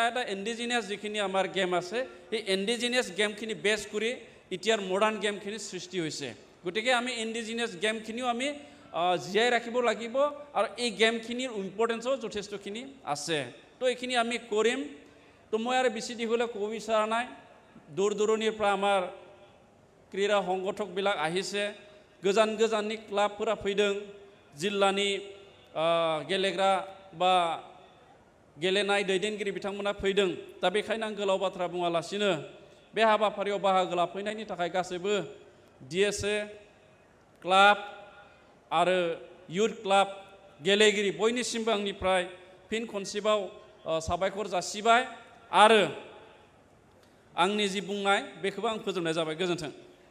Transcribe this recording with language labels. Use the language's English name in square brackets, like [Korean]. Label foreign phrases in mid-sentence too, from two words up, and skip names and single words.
[Assamese] ইণ্ডিজিনিয়াছ যিখিনি আমাৰ গেম আছে সেই ইণ্ডিজিনিয়াছ গেমখিনি বেছ কৰি এতিয়াৰ মডাৰ্ণ গেমখিনি সৃষ্টি হৈছে গতিকে আমি ইণ্ডিজিনিয়াছ গেমখিনিও আমি জীয়াই ৰাখিব লাগিব আৰু এই গেমখিনিৰ ইম্পৰ্টেঞ্চো যথেষ্টখিনি আছে তো এইখিনি আমি কৰিম তো মই আৰু বেছি দীঘলে ক'ব বিচৰা নাই দূৰ দূৰণিৰ পৰা আমাৰ ক্ৰীড়া সংগঠকবিলাক আহিছে [Bodo] गोजान गोजाननि क्लाबफोरा फैदों जिल्लानि गेलेग्रा बा गेलेनाय दैदेनगिरि बिथांमोना फैदों दा बेखायनो आं गोलाव बाथ्रा बुङालासिनो बे हाबाफारियाव बाहागो लाफैनायनि थाखाय गासैबो [English] DSA club [Bodo] आरो [English] youth club [Bodo] गेलेगिरि बयनिसिमबो आंनिफ्राय फिन खनसेबाव साबायखर जासिबाय आरो आंनि जि बुंनाय बेखौबो आं फोजोबनाय जाबाय गोजोन्थों